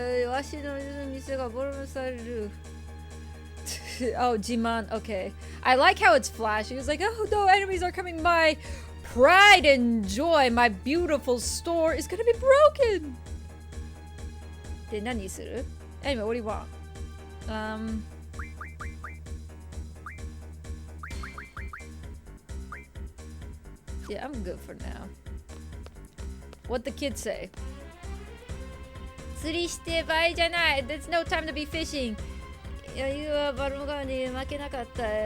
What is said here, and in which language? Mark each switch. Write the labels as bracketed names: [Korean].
[Japanese] わしの店がボロボロされる。 [English] Oh, Jiman. Okay. I like how it's flashing. It's like, oh no, enemies are coming by. Pride and joy. My beautiful store is gonna be broken. [Japanese] で、何する? [English] Anyway, what do you want? Yeah, I'm good for now. What'd the kids say? [Japanese] 釣りして場合じゃない. [English] There's no time to be fishing. [Japanese] 余裕はバルムガーに負けなかった。